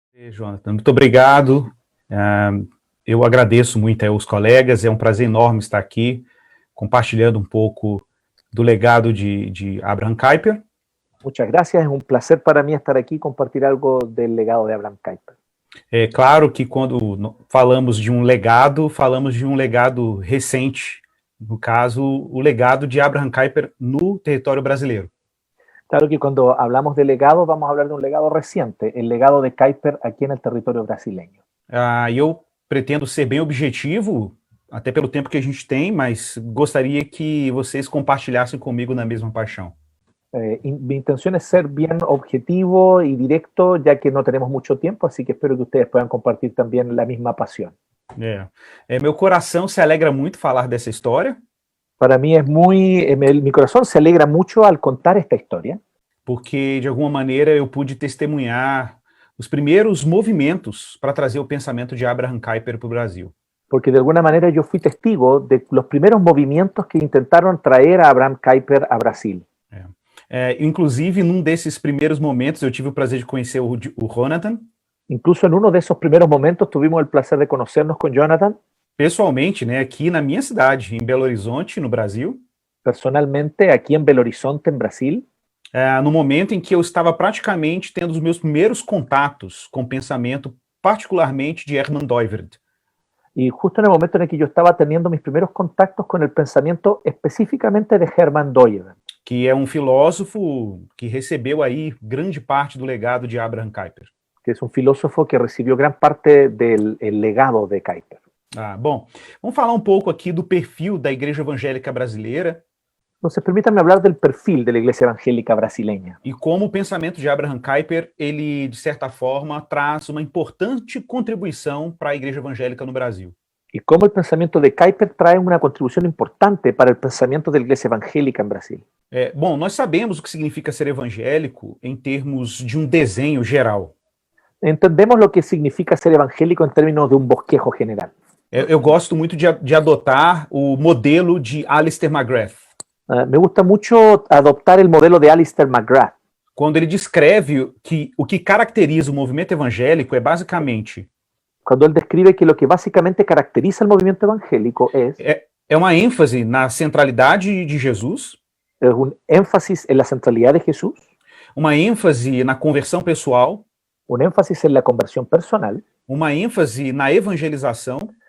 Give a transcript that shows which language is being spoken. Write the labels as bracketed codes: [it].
[pt] Jonathan, muito obrigado. Eu agradeço muito aos colegas, é um prazer enorme estar aqui, compartilhando um pouco do legado de Abraham Kuyper. [es] Muchas gracias, es un placer para mí estar aquí y compartir algo del legado de Abraham Kuyper. [pt] É claro que quando falamos de um legado recente, no caso, o legado de Abraham Kuyper no território brasileiro. [es] Claro que cuando hablamos de legado, vamos a hablar de un legado reciente, el legado de Kuyper aquí en el territorio brasileño. [pt] E eu pretendo ser bem objetivo, até pelo tempo que a gente tem, mas gostaria que vocês compartilhassem comigo na mesma paixão. [es] Mi intención es ser bien objetivo y directo, ya que no tenemos mucho tiempo, así que espero que ustedes puedan compartir también la misma pasión. [pt] Meu coração se alegra muito falar dessa história. [es] Para mí es mi corazón se alegra mucho al contar esta historia. [pt] Porque, de alguma maneira, eu pude testemunhar os primeiros movimentos para trazer o pensamento de Abraham Kuyper para o Brasil. [es] Porque de alguna manera yo fui testigo de los primeros movimientos que intentaron traer a Abraham Kuyper a Brasil. [pt] Inclusive, num desses primeiros momentos, eu tive o prazer de conhecer o Jonathan. [es] Incluso en uno de esos primeros momentos tuvimos el placer de conocernos con Jonathan. [pt] Pessoalmente, né, aqui na minha cidade, em Belo Horizonte, no Brasil. [es] Personalmente, aquí en Belo Horizonte, en Brasil. [pt] No momento em que eu estava praticamente tendo os meus primeiros contatos com o pensamento, particularmente de Hermann Doivert. [es] Y justo en el momento en el que yo estaba teniendo mis primeros contactos con el pensamiento específicamente de Hermann Doivert. [pt] Que é um filósofo que recebeu aí grande parte do legado de Abraham Kuyper. [es] Que es un filósofo que recibió gran parte del legado de Kuyper. [pt] Bom, vamos falar um pouco aqui do perfil da Igreja Evangélica Brasileira. [es] Entonces, permítanme hablar del perfil de la Iglesia Evangélica brasileña. [pt] E como o pensamento de Abraham Kuyper, ele, de certa forma, traz uma importante contribuição para a Igreja Evangélica no Brasil. [es] Y cómo el pensamiento de Kuyper trae una contribución importante para el pensamiento de la Iglesia Evangélica en Brasil. [pt] Bom, nós sabemos o que significa ser evangélico em termos de um desenho geral. [es] Entendemos lo que significa ser evangélico en términos de un bosquejo general. [pt] Eu gosto muito de adotar o modelo de Alistair McGrath. [es] Me gusta mucho adoptar el modelo de Alistair McGrath. [pt] Quando ele descreve que o que caracteriza o movimento evangélico é basicamente... [es] Cuando él describe que lo que básicamente caracteriza el movimiento evangélico es... [pt] É uma ênfase na centralidade de Jesus. [es] Es un énfasis en la centralidad de Jesús. [pt] Uma ênfase na conversão pessoal. [es] Un énfasis en la conversión personal. [pt] Uma ênfase na evangelização.